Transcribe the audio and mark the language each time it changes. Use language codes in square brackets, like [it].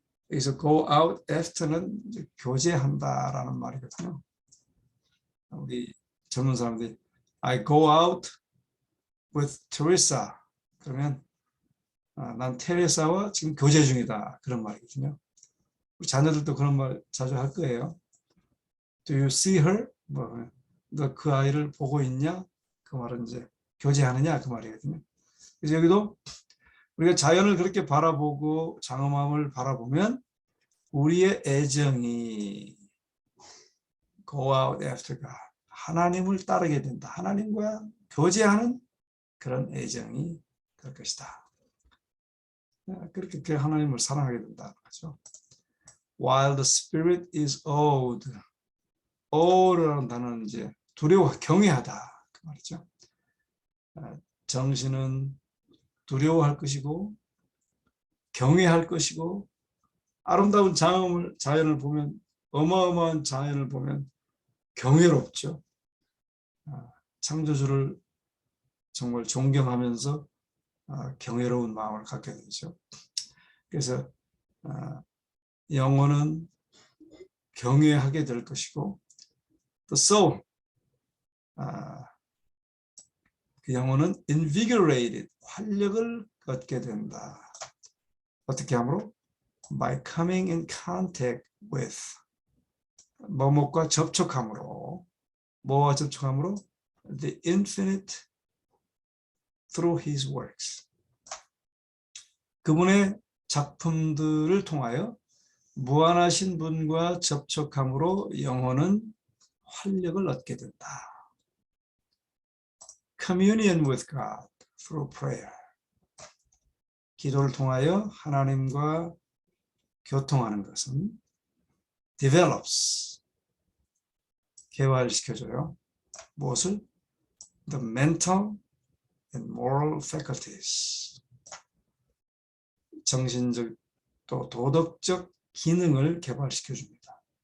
[ko] 여기서 [en] go out after [ko] 는 이제 교제한다라는 말이거든요. 우리 젊은 사람들이 [en] I go out with Teresa. [ko] 그러면 난 테레사와 지금 교제 중이다. 그런 말이거든요. 우리 자녀들도 그런 말 자주 할 거예요. [en] Do you see her? [ko] 너 그 아이를 보고 있냐? 그 말은 이제 교제하느냐 그 말이거든요. 그래서 여기도 우리가 자연을 그렇게 바라보고 장엄함을 바라보면 우리의 애정이 [en] go out after God. [ko] 하나님을 따르게 된다. 하나님과 교제하는 그런 애정이 될 것이다. 그렇게 하나님을 사랑하게 된다는 거죠. [en] While the spirit is awed. [ko] awed라는 단어는 이제 두려워, 경외하다 그 말이죠. 정신은 두려워할 것이고 경외할 것이고 아름다운 자연을 보면 어마어마한 자연을 보면 경외롭죠. 창조주를 정말 존경하면서 경외로운 마음을 갖게 되죠. 그래서 영혼은 경외하게 될 것이고 [en] the soul, [ko] 그 영혼은 invigorated, 활력을 얻게 된다. 어떻게 함으로? [en] By coming in contact with, [ko] 뭐뭐과 접촉함으로, 뭐와 접촉함으로? [en] The infinite through his works. [ko] 그분의 작품들을 통하여 무한하신 분과 접촉함으로 영혼은 활력을 얻게 된다. [en] Communion with God through prayer. [ko] 기도를 통하여 하나님과 교통하는 것은 develops, 개발시켜줘요. 무엇을? [en] The mental and moral faculties. [ko] 정신적 또 도덕적 기능을 개발시켜줍니다.